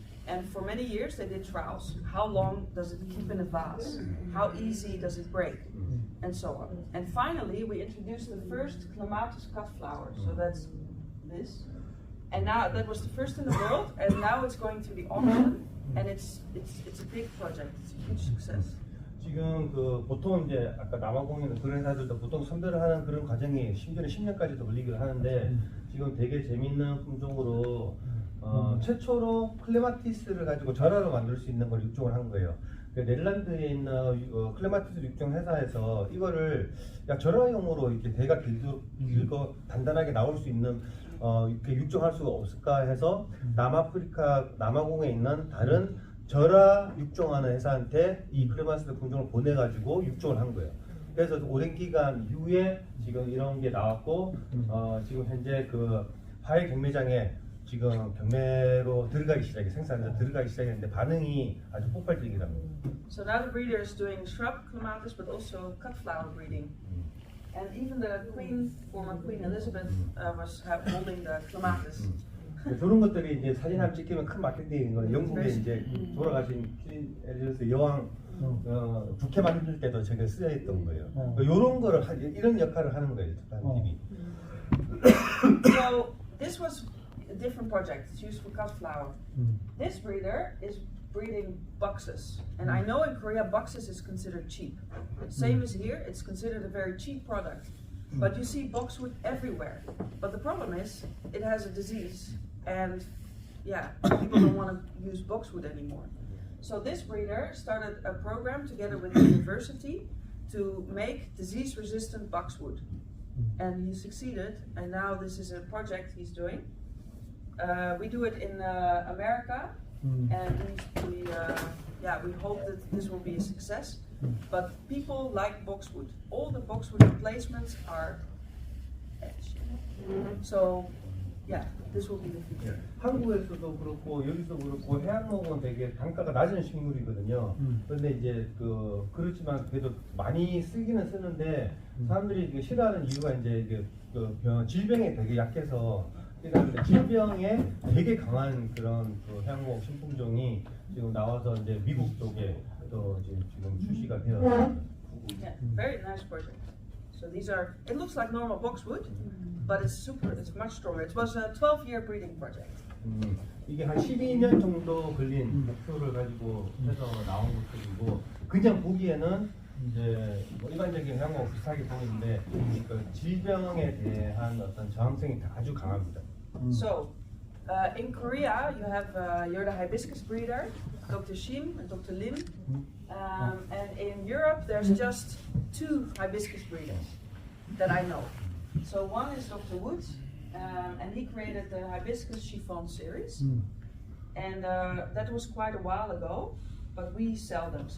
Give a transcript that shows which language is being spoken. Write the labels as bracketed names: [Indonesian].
[English] And for many years they did trials. How long does it keep in a vase? How easy does it break? And so on. And finally we introduced the first clematis cut flower. So that's this. And now that was the first in the world, and now it's going to the auction, and it's a big project. It's a huge success. [Korean] 지금 보통 이제 아까 남아공에는 그런 회사들도 보통 선별을 하는 그런 과정이 심지어는 10년까지도 걸리기도 하는데 지금 되게 재밌는 품종으로 최초로 클레마티스를 가지고 절화로 만들 수 있는 걸 육종을 한 거예요. 네덜란드에 있는 클레마티스 육종 회사에서 이거를 절화용으로 이렇게 대가 길고 단단하게 나올 수 있는 이렇게 육종할 수가 없을까 해서 남아공에 있는 다른 절화 육종하는 회사한테 이 클레마티스 품종을 보내가지고 육종을 한 거예요. 그래서 오랜 기간 이후에 지금 이런 게 나왔고 지금 현재 그 화훼 경매장에 지금 경매로 생산해서 들어가기 시작했는데 반응이 아주 폭발적이랍니다. [English] So now the breeder is doing shrub clematis, but also cut flower breeding. And even the former Queen Elizabeth was holding the clematis. [Korean] 그런 것들이 이제 사진 한 찍히면 큰 마케팅인 거예요. 영국에 이제 돌아가신 퀸 엘리자베스 여왕 부케 만들 때도 저게 쓰여있던 거예요. 이런 거를 이런 역할을 하는 거예요. [English] TV. So this was a different project. It's used for cut flower. This breeder is breeding boxes, and I know in Korea boxes is considered cheap. Same as here, it's considered a very cheap product. But you see boxwood everywhere. But the problem is it has a disease, and people don't want to use boxwood anymore. So this breeder started a program together with the university to make disease-resistant boxwood, and he succeeded. And now this is a project he's doing. We do it in America. And we hope that this will be a success. But people like boxwood. All the boxwood replacements are edge. So, yeah, this will be the future. [Korean] 한국에서도 그렇고 여기도 그렇고 해양목은 되게 단가가 낮은 식물이거든요. 그런데 이제 그렇지만 그래도 많이 쓰기는 쓰는데 사람들이 이게 싫어하는 이유가 이제 이게 질병에 되게 약해서 그러니까 질병에 되게 강한 그런 해양목 신품종이 지금 나와서 이제 미국 쪽에 또 지금 출시가 되었습니다. [English] Yeah, very nice project. So these are, it looks like normal boxwood, but it's much stronger. It was a 12-year breeding project. [Korean] 이게 한 12년 정도 걸린 목표를 가지고 해서 나온 것들이고 그냥 보기에는 이제 뭐 일반적인 해양목 비슷하게 보이는데 그 질병에 대한 어떤 저항성이 아주 강합니다. [English] So, in Korea, you have you're the hibiscus breeder, Dr. Shim and Dr. Lim, and in Europe there's just 2 hibiscus breeders that I know. So one is Dr. Woods, and he created the hibiscus chiffon series, and that was quite a while ago, but we sell them.